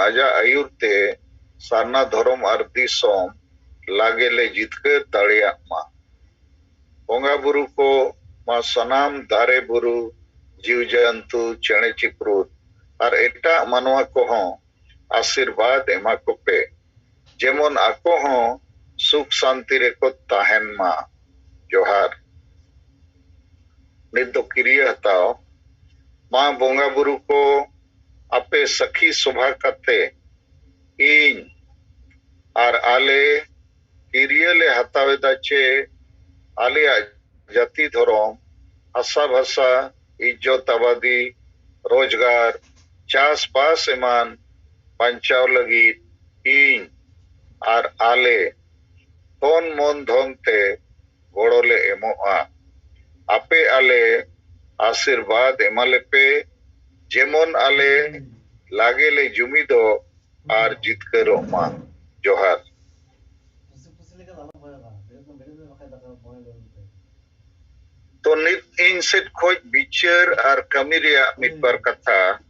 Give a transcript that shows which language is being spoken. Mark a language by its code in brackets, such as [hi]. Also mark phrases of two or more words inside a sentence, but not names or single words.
[sat] आजा आयुरते सारना धर्म और दिसम लागे ले जितकर ताड़िया मा बोंगा बुरु को मा सनाम दारे बुरु जीव जंतु चेणे चिप्रुत और एटा मानवा को हों आशीर्वाद एमा को पे जेमन आको हों सुख शांति रे को ताहेन मा जोहार निदो किरिया हताओ मां बोंगा बुरु को आपे सखी शोभा कते इन और आले किरिया ले हतावे दाचे आलिया जाति धर्म आशा भाषा इज्जत आबादी रोजगार चास पास एमान बांचाव लगी इन और आले तन मन धन ते गोड़ोले एमोआ आपे आले आशीर्वाद एमाले पे जेमन आले लागे ले जुमिदो और जितकरो मा जोहार तो नित इन सेट खोज बिचार और कमी रिया मिट बार कथा